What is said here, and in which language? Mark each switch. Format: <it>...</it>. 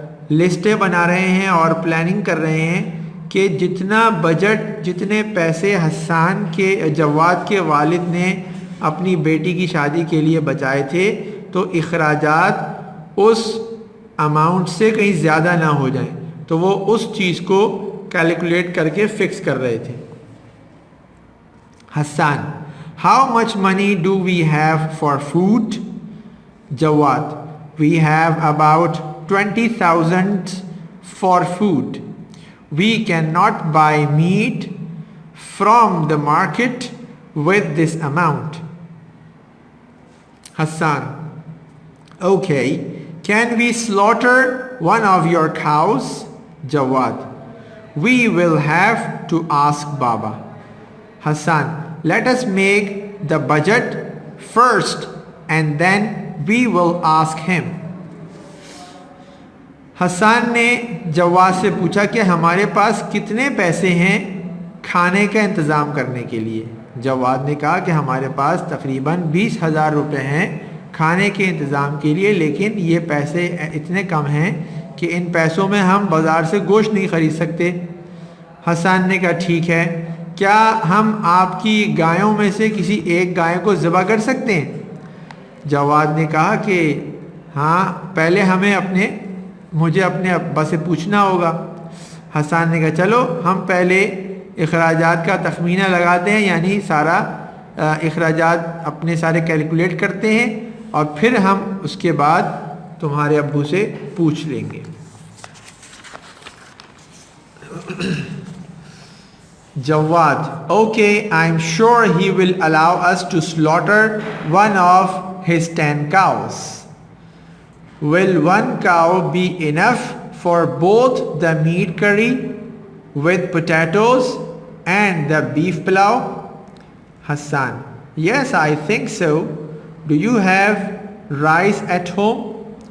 <ur>لسٹیں بنا رہے ہیں اور پلاننگ کر رہے ہیں کہ جتنا بجٹ، جتنے پیسے حسان کے جواد کے والد نے اپنی بیٹی کی شادی کے لیے بچائے تھے تو اخراجات اس اماؤنٹ سے کہیں زیادہ نہ ہو جائیں، تو وہ اس چیز کو کیلکولیٹ کر کے فکس کر رہے تھے۔ حسان:</ur> <en>How much money do we have for food? Jawad: We have about 20,000 for food. We cannot buy meat from the market with this amount. Hassan: Okay, can we slaughter one of your cows? Jawad: We will have to ask Baba. Hassan: Let us make the budget first and then we will ask him.</en> <ur>حسان نے جواد سے پوچھا کہ ہمارے پاس کتنے پیسے ہیں کھانے کا انتظام کرنے کے لیے؟ جواد نے کہا کہ ہمارے پاس تقریباً 20,000 روپے ہیں کھانے کے انتظام کے لیے، لیکن یہ پیسے اتنے کم ہیں کہ ان پیسوں میں ہم بازار سے گوشت نہیں خرید سکتے۔ حسان نے کہا ٹھیک ہے، کیا ہم آپ کی گایوں میں سے کسی ایک گائے کو ذبح کر سکتے ہیں؟ جواد نے کہا کہ ہاں، پہلے مجھے اپنے ابا سے پوچھنا ہوگا۔ حسان نے کہا چلو ہم پہلے اخراجات کا تخمینہ لگاتے ہیں، یعنی سارا اخراجات اپنے سارے کیلکولیٹ کرتے ہیں اور پھر ہم اس کے بعد تمہارے ابو سے پوچھ لیں گے۔ Jawad:</ur> <en>Okay, I'm sure he will allow us to slaughter one of his 10 cows. Will one cow be enough for both the meat curry with potatoes and the beef pulao? Hassan: Yes, I think so. Do you have rice at home?</en>